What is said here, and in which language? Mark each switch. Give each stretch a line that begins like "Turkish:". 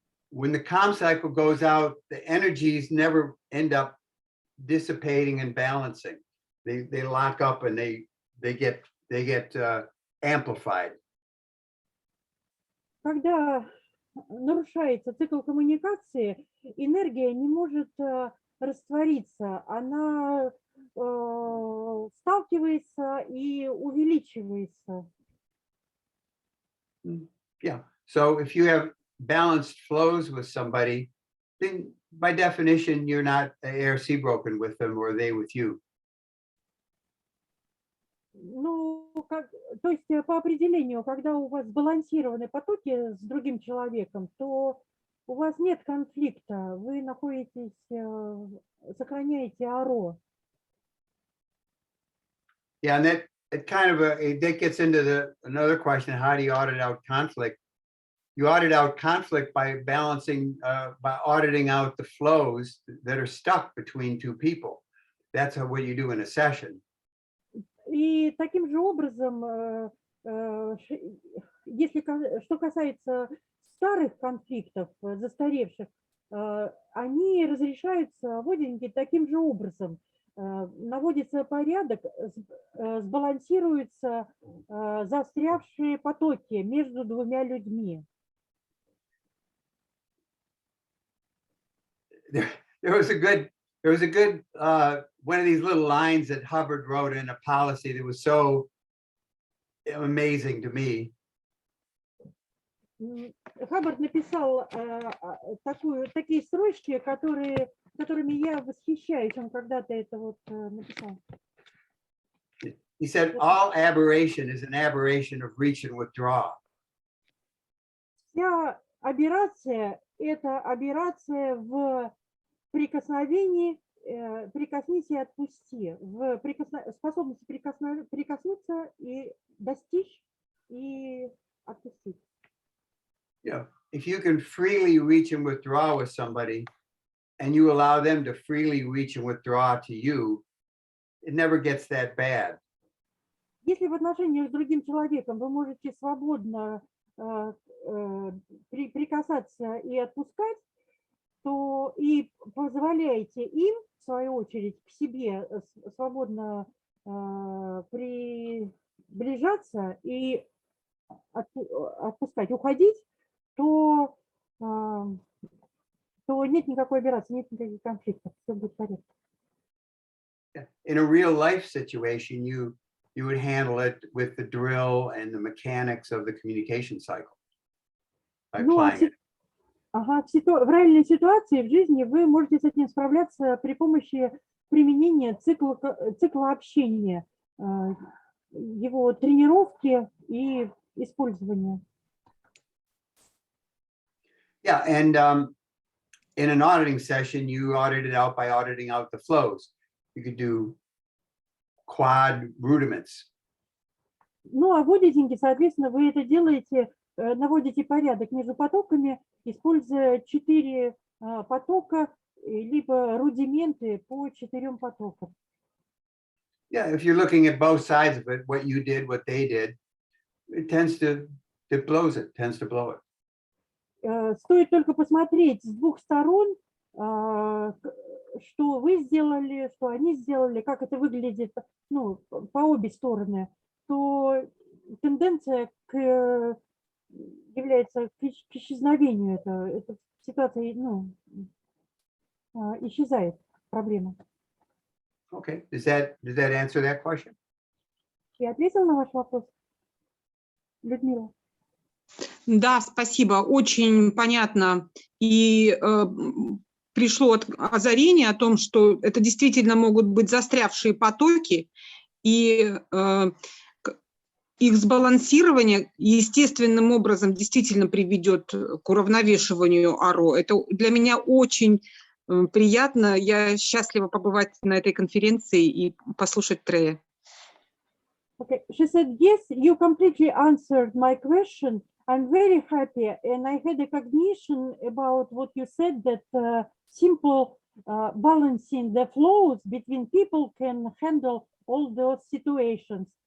English: When the calm cycle goes out, the energies never end up dissipating and balancing. They lock up and they get amplified.
Russian: Когда нарушается цикл коммуникации, энергия не может раствориться, она сталкивается и увеличивается.
English: Yeah. So if you have balanced flows with somebody, then by definition, you're not ARC broken with them or they with you.
Russian: Ну, то есть по определению, когда у вас сбалансированы потоки с другим человеком, то у вас нет конфликта, вы находитесь, сохраняете аро.
English: Yeah, and that kind of that gets into another question: how do you audit out conflict? You audit out conflict by balancing, by auditing out the flows that are stuck between two people. That's what you do in a session.
Russian: И таким же образом, что касается старых конфликтов, застаревших, они разрешаются воденьки таким же образом. Наводится порядок, сбалансируются застрявшие потоки между двумя людьми.
English: There was a good there was a good, one of these little lines that Hubbard wrote in a policy that was so amazing to me.
Russian: Хаббард написал такие строчки, которыми я восхищаюсь. Он когда-то это вот написал.
English: He said, all aberration is an aberration of reach and withdraw.
Russian: Вся аберрация – это аберрация в прикосновении, прикоснись и отпусти, в способности прикоснуться и достичь и отпустить.
English: Yeah, if you can freely reach and withdraw with somebody, and you allow them to freely reach and withdraw to you, it never gets that bad.
Russian: Если в отношениях с другим человеком вы можете свободно прикасаться и отпускать, то и позволяете им, в свою очередь, к себе свободно приближаться и отпускать, уходить, то нет никакой операции, нет никаких конфликтов, все будет в порядке.
English: In a real life situation, you would handle it with the drill and the mechanics of the communication cycle.
Russian: Ну, в реальной ситуации в жизни вы можете с этим справляться при помощи применения цикла общения, его тренировки и использования.
English: Yeah, and in an auditing session, you audit it out by auditing out the flows. You could do quad rudiments.
Russian: Ну, а в аудитинге, соответственно, вы это делаете, наводите порядок между потоками, используя 4 потока, либо рудименты по 4 потокам.
English: Yeah, if you're looking at both sides of it, what you did, what they did, it tends to blow it.
Russian: Стоит только посмотреть с двух сторон, что вы сделали, что они сделали, как это выглядит, ну, по обе стороны, то тенденция является к исчезновению. Эта ситуация, ну, исчезает, проблема.
English: Okay, does that answer that question?
Russian: Я ответила на ваш вопрос, Людмила? Да, спасибо. Очень понятно. И пришло озарение о том, что это действительно могут быть застрявшие потоки, и их сбалансирование естественным образом действительно приведет к уравновешиванию АРО. Это для меня очень приятно. Я счастлива побывать на этой конференции и послушать Трея.
English: Okay, she said, yes, you completely answered my question. I'm very happy, and I had a cognition about what you said, that simple balancing the flows between people can handle all those situations.